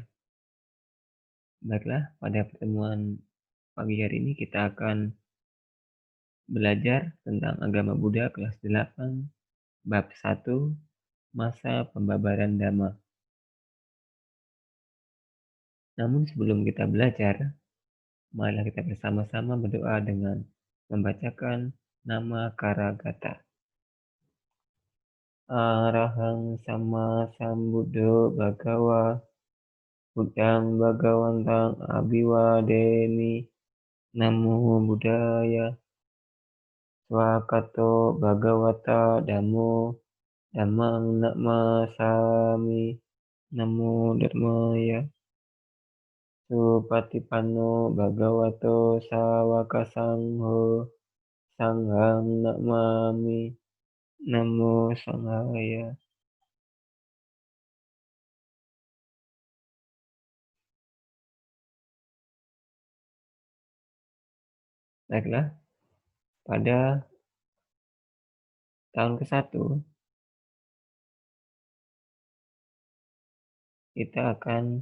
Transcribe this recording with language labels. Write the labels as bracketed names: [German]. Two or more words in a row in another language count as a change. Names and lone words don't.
[Indonesian] Baiklah, pada pertemuan pagi hari ini kita akan belajar tentang agama Buddha kelas 8, bab 1, masa pembabaran Dhamma. Namun sebelum kita belajar, marilah kita bersama-sama berdoa dengan membacakan nama Karagata. [Pali] Arahang sama sambuddho bhagawa, Buddhang bhagawantang abiwademi, Namo Buddhaya. Swakato Bhagawata Dhammo Dhammang Namasami, Namo Dharmaya. Supatipanno Bhagavato Sawaka Sangho Sanghang Namami, Namo Sanghaya. [Indonesian] Baiklah, pada tahun ke-1 kita akan